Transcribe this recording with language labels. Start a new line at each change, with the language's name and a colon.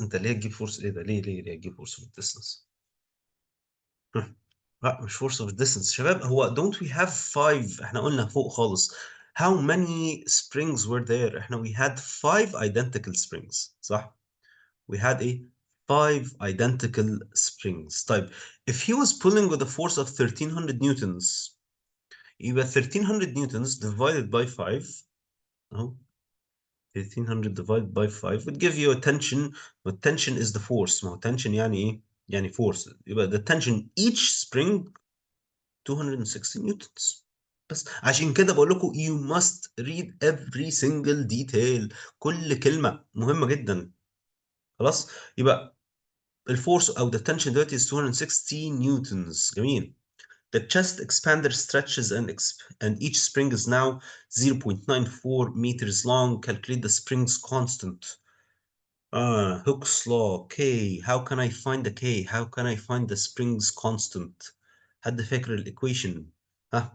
Arabic: أنت ليه تجيب force إيه ده؟ ليه تجيب
English: force over distance؟
Arabic: لا مش
English: force over distance
Arabic: شباب. هو
English: don't we have 5
Arabic: احنا قلنا فوق خالص.
English: How many springs were there؟
Arabic: احنا
English: we had 5 identical springs صح؟ We had a 5 identical springs.
Arabic: طيب
English: if he was pulling with a force of 1300 newtons
Arabic: يبقى
English: 1300 newtons divided by 5
Arabic: اهو
English: 1300 divided by 5 would give you a tension. but tension is the force.
Arabic: ما هو tension يعني ايه؟ يعني force. يبقى
English: the tension each spring 260 newtons.
Arabic: بس عشان كده بقول لكم
English: you must read every single detail.
Arabic: كل كلمة مهمة جدا. خلاص يبقى الفورس او
English: the tension
Arabic: دلوقتي
English: is 260 newtons.
Arabic: جميل.
English: The chest expander stretches and each spring is now 0.94 meters long. Calculate the spring's constant. Hooke's law. K. How can I find the K? How can I find the spring's constant?
Arabic: حد فاكر equation؟ ها